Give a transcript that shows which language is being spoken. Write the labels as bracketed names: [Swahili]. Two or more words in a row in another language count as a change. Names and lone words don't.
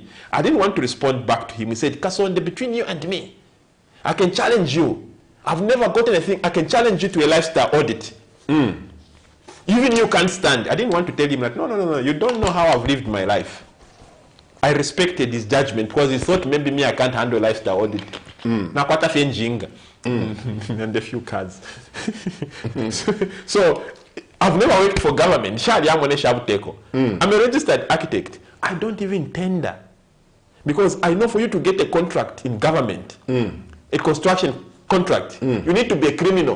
[English] I didn't want to respond back to him. He said, Kasonde, between you and me, I can challenge you. I've never gotten anything. I can challenge you to a lifestyle audit. Even you can't stand. I didn't want to tell him that, no, you don't know how I've lived my life. I respected his judgment because he thought maybe me, I can't handle lifestyle audit. [Bemba] Na kwata fenjinga. [English] And a few cards. So, I've never worked for government. I'm a registered architect. I don't even tender. Because I know for you to get a contract in government, a construction contract, you need to be a criminal.